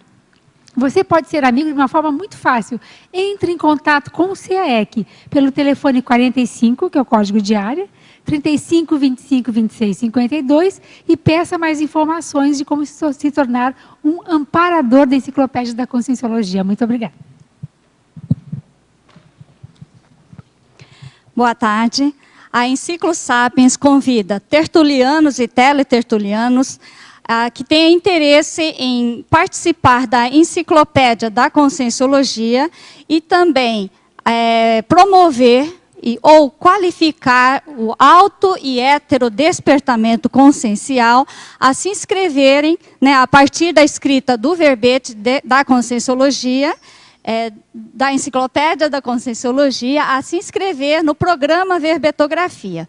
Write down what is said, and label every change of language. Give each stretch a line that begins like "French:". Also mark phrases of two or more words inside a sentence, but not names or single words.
Portuguese: Você pode ser amigo de uma forma muito fácil. Entre em contato com o CAEC pelo telefone 45, que é o código de área, 35 25 26 52, e peça mais informações de como se tornar um amparador da Enciclopédia da Conscienciologia. Muito obrigada. Boa tarde. A Enciclo Sapiens convida tertulianos e teletertulianos que tenham interesse em participar da Enciclopédia da Conscienciologia e também promover ou qualificar o auto e heterodespertamento consciencial, a se inscreverem, né, a partir da escrita do verbete da Conscienciologia, da Enciclopédia da Conscienciologia, a se inscrever no programa Verbetografia.